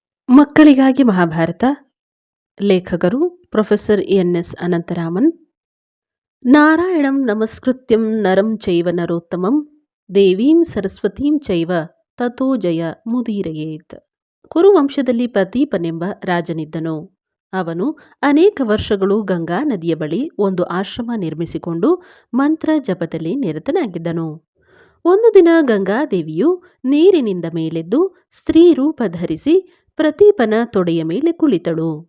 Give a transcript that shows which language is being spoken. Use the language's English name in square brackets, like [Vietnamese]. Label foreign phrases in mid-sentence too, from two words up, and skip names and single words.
[Kannada] ಮಕ್ಕಳಿಗಾಗಿ ಮಹಾಭಾರತ. ಲೇಖಕರು ಪ್ರೊಫೆಸರ್ ಎನ್.ಎಸ್. ಅನಂತರಾಮನ್. [Sanskrit] ನಾರಾಯಣಂ ನಮಸ್ಕೃತ್ಯಂ ನರಂ ಚೈವ ನರೋತ್ತಮಂ ದೇವೀಂ ಸರಸ್ವತೀಂ ಚೈವ ತಥೋ ಜಯ ಮುದೀರಯೇತ್. [Kannada] ಕುರುವಂಶದಲ್ಲಿ ಪ್ರತೀಪನೆಂಬ ರಾಜನಿದ್ದನು. ಅವನು ಅನೇಕ ವರ್ಷಗಳು ಗಂಗಾ ನದಿಯ ಬಳಿ ಒಂದು ಆಶ್ರಮ ನಿರ್ಮಿಸಿಕೊಂಡು ಮಂತ್ರ ಜಪದಲ್ಲಿ ನಿರತನಾಗಿದ್ದನು. ಒಂದು ದಿನ ಗಂಗಾದೇವಿಯು ನೀರಿನಿಂದ ಮೇಲೆದ್ದು ಸ್ತ್ರೀ ರೂಪ ಧರಿಸಿ ಪ್ರತೀಪನ ತೊಡೆಯ ಮೇಲೆ ಕುಳಿತಳು.